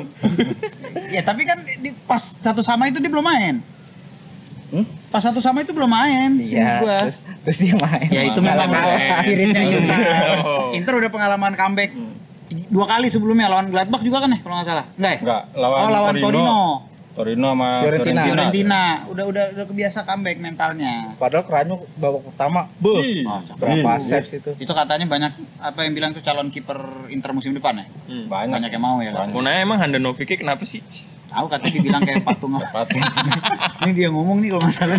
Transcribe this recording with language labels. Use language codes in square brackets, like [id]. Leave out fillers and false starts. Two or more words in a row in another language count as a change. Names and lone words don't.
[id] Ya tapi kan di pas 1 sama itu dia belum main. Pas 1 sama itu belum main. Iya. Seingat gua. Terus dia main. Ya itu memang Kalah. spiritnya Inter. Oh. Inter udah pengalaman comeback 2 kali sebelumnya lawan Gladbach juga kan ya kalau nggak salah. Enggak ya? Enggak, lawan Torino. Torino sama Fiorentina. Fiorentina. Udah kebiasa comeback mentalnya. Padahal Kranyu babak pertama, Ih, Oh, berapa ih, saves itu? Itu katanya banyak apa yang bilang tuh calon kiper Inter musim depan ya? Banyak yang mau ya kan? Mau nanya emang Handanovic kenapa sih? Aku katanya dibilang kayak patung. Ini dia ngomong nih kalau nggak salah.